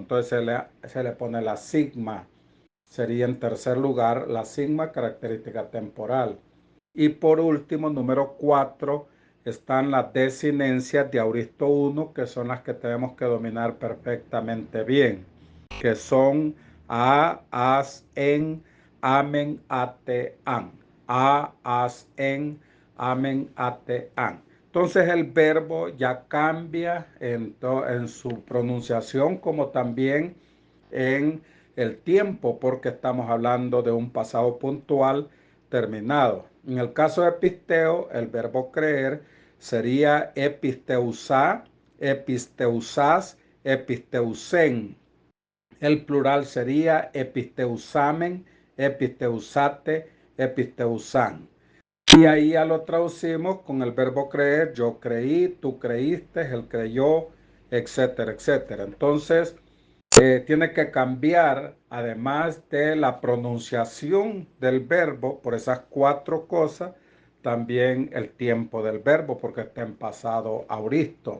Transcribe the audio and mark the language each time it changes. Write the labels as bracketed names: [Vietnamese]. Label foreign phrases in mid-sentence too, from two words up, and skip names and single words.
[Spanish] Entonces se le pone la sigma. Sería en tercer lugar la sigma, característica temporal. Y por último, número 4, están las desinencias de auristo 1, que son las que tenemos que dominar perfectamente bien, que son [Greek] α, ας, εν, αμεν, ατε, αν. Α, ας, εν, ατε, αν. [Spanish] Entonces el verbo ya cambia en su pronunciación como también en el tiempo, porque estamos hablando de un pasado puntual terminado. En el caso de episteo, el verbo creer sería [Greek] ἐπίστευσα, ἐπίστευσας, ἐπίστευσεν. [Spanish] El plural sería [Greek] ἐπιστεύσαμεν, ἐπιστεύσατε, ἐπίστευσαν. [Spanish] Y ahí ya lo traducimos con el verbo creer, yo creí, tú creíste, él creyó, etcétera, etcétera. Entonces, tiene que cambiar, además de la pronunciación del verbo, por esas cuatro cosas, también el tiempo del verbo, porque está en pasado auristo.